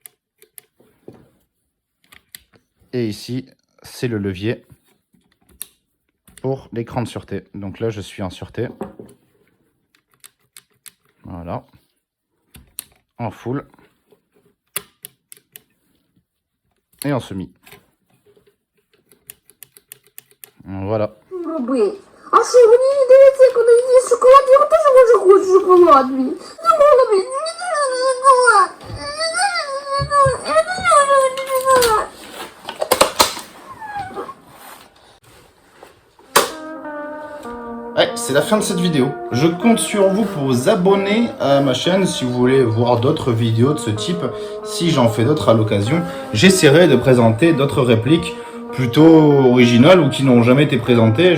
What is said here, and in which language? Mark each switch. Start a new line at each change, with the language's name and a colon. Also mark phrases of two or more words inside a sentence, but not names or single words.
French: Et ici, c'est le levier pour l'écran de sûreté. Donc là, je suis en sûreté. Voilà. En full. Et en semi. Voilà.
Ukrainian: А що, мені не дається, коли є шоколад, я теж хочу шоколад мій. Не можу мені, не дуже шоколад. Я не люблю шоколад.
French: Ouais, c'est la fin de cette vidéo. Je compte sur vous pour vous abonner à ma chaîne si vous voulez voir d'autres vidéos de ce type. Si j'en fais d'autres à l'occasion, j'essaierai de présenter d'autres répliques plutôt originales ou qui n'ont jamais été présentées.